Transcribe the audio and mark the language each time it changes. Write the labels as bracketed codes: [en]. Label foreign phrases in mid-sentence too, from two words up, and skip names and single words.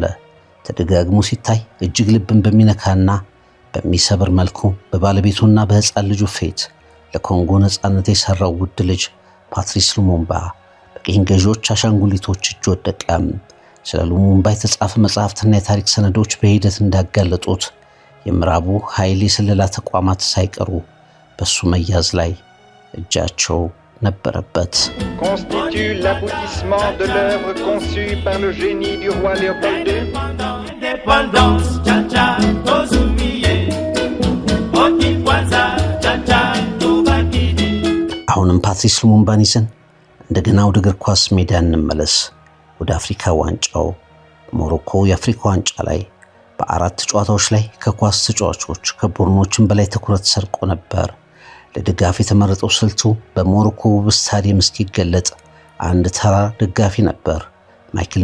[am] ተደጋግሞ ሲታይ እጅግ ልብን በሚነካና በሚሰብር መልኩ በባለቤቱና በሕፃን ልጁ ፊት ለኮንጎ ነፃነት የሰራው ውድ ልጅ ፓትሪስ ሉሙምባ በቅኝ ገዢዎች አሻንጉሊቶች እጅ ወደቀ። ስለ ሉሙምባ የተጻፈ መጽሐፍትና የታሪክ ሰነዶች በሂደት እንዳጋለጡት የምዕራቡ ኃይል የስለላ ተቋማት ሳይቀሩ በሱ መያዝ ላይ እጃቸው ነበረበት። [fr] constitue l'aboutissement de l'œuvre conçue par le génie du roi Léopold II. [am] አሁንም ፓትሪስ ሉሙምባን ይዘን እንደገና ወደ እግር ኳስ ሜዳ እንመለስ። ወደ አፍሪካ ዋንጫው። ሞሮኮ የአፍሪካ ዋንጫ ላይ በአራት ጨዋታዎች ላይ ከኳስ ተጫዋቾች ከቡድኖችም በላይ ትኩረት ሰርቆ ነበር። ለድጋፍ የተመረጠው ስልቱ በሞሮኮ ስታዲየም እስኪገለጥ አንድ ተራ ደጋፊ ነበር፣ ማይክል